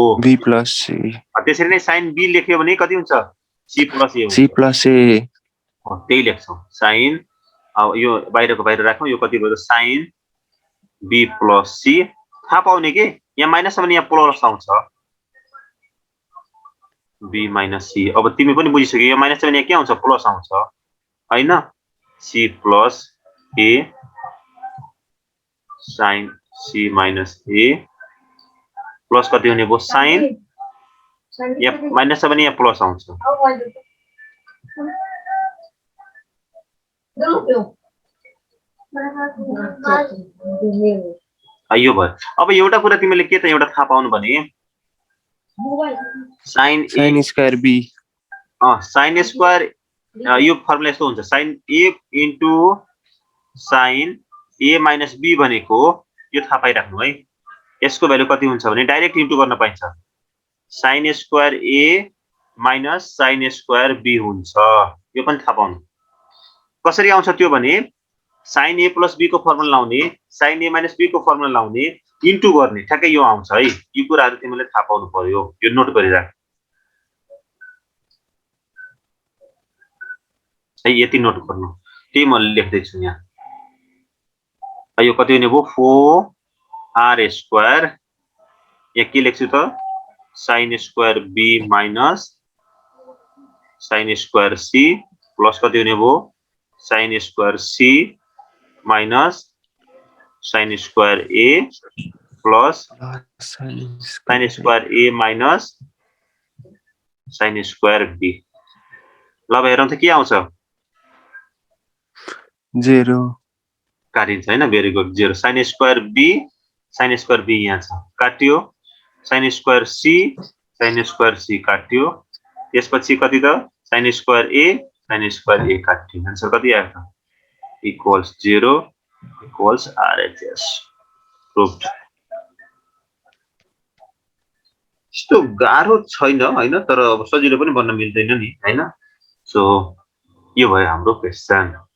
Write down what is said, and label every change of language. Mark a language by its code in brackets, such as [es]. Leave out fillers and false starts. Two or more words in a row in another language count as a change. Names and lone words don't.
[en] B plus C. [ne] त्यसरी नै [en] sin b [ne] लेख्यो भने कति हुन्छ [en] c plus a C plus A. [ne] त्यही लेख्छौ sin अब यो बाहिरको बाहिर राखौं यो कति भयो [en] sin b plus c [ne] थाहा पाउने के यहाँ माइनस भने यहाँ प्लस आउँछ [en] b minus c [ne] अब तिमी पनि बुझिसक्यौ यो माइनस भने के आउँछ प्लस आउँछ हैन [en] c plus a sin c minus a plus [ne] कति हुने भयो sin यहाँ माइनस भने यहाँ प्लस आउँछ यो भयो अब एउटा कुरा तिमीले के त एउटा थाहा पाउनु भने sin Square B. [en] sin square [ne] यो फर्मुला यस्तो हुन्छ [en] sin a into sin a minus b [ne] भनेको यो थाहा पाइराख्नु है यसको भ्यालु कति हुन्छ भने [en] direct into [ne] गर्न पाइन्छ [en] sin square a minus sin square b [ne] हुन्छ यो पनि थाहा पाउनु कसरी आउँछ त्यो भने [en] sin a plus b [ne] को फर्मुला लाउने [en] sin a minus b [ne] को फर्मुला लाउने इन्टु गर्ने ठ्याक्कै यो आउँछ है यो कुराहरु तिमीले थाहा पाउनु पर्यो यो नोट गरिराख है यति नोट गर्नु त्यही म लेख्दै छु यहाँ यो कति हुने भयो [en] 4r square [ne] यहाँ के लेख्छु त [en] sin square b minus sin square c plus [ne] कति हुने भयो [en] sin square c minus sin square a plus sin square a minus sin square b [ne] ल हेरौँ त के आउँछ 0 काटिन्छ हैन [en] very good [ne] 0 [en] sin square b [ne] यहाँ छ काट्यो [en] sin square c [ne] काट्यो त्यसपछि कति त [en] sin square a [ne] काट्यो आन्सर कति आयो त [en] equals 0 equals RHS proved [ne] यस्तो गाह्रो छैन हैन तर अब सजिलो पनि बन्न मिल्दैन नि हैन सो यो भयो हाम्रो क्वेशन